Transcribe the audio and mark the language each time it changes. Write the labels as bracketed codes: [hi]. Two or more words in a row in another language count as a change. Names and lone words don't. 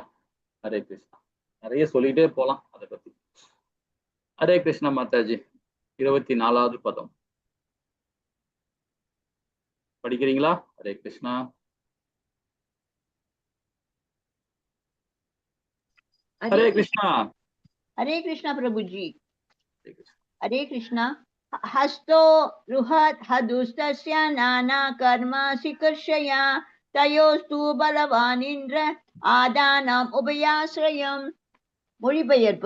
[ta] ஹரே கிருஷ்ணா. நிறைய சொல்லிட்டே போலாம் அதை பத்தி. ஹரே கிருஷ்ணா மாதாஜி. 24வது பதம் படிக்கிறீங்களா? ஹரே கிருஷ்ணா. ஹரே கிருஷ்ணா. [hi] हरे कृष्णा प्रभु जी. हरे कृष्णा. [sa] हस्तो रुहत् हदुस्तस्य नाना कर्मासि कर्षया तयोस्तु बलवान इन्द्र आदानम् उभयाश्रयम्. [ta] மொழிபெயர்ப்பு.